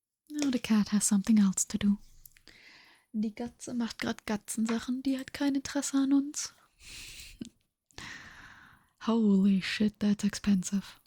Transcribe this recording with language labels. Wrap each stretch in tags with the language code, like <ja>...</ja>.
<en>No, the cat has something else to do.</en> <de>Die Katze macht gerade Katzensachen, die hat kein Interesse an uns.</de> <en>Holy shit, that's expensive.</en>